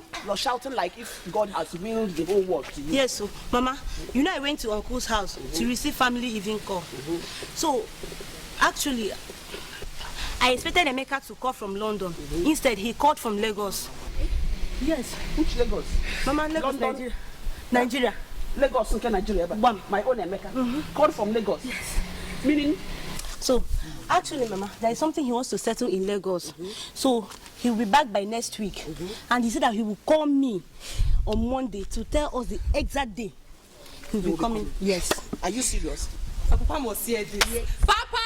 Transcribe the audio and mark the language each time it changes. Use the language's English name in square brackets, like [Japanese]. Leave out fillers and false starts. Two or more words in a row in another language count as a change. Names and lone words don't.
[English] You're shouting like if God has willed the whole world to you. Yes, so Mama, you know I went to Uncle's house to receive family evening call. So, actually, I expected Emeka to call from London. Instead, he called from Lagos. Yes. Which Lagos? Mama, Lagos, London? Nigeria. Nigeria. Lagos, okay, Nigeria. But my own Emeka called from Lagos. Yes. Meaning? So, actually, Mama, there is something he wants to settle in Lagos. So, he will be back by next week. And he said that he will call me on Monday to tell us the exact day he will be coming. Yes. Are you serious? Papa must hear this. Yes. Papa!